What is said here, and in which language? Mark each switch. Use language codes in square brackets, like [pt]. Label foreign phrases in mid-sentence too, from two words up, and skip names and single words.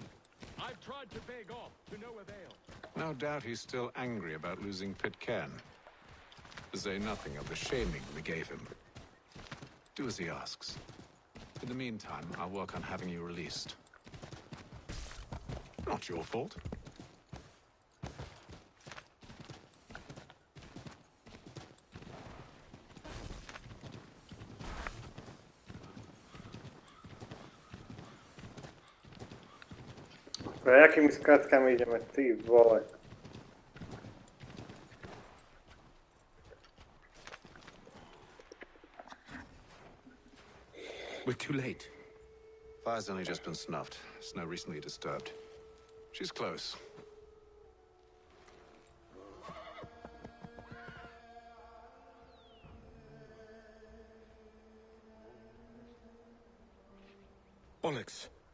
[en] I've tried to beg off, to no avail. No doubt he's still angry about losing Pitcairn. To say nothing of the shaming we gave him. Do as he asks. In the meantime, I'll work on having you released. Not your fault. [sk] Pre jakými skratkami ideme? Ty vole. [en] We're too late. Fire's only just been snuffed. Snow recently disturbed. She's close. Onyx.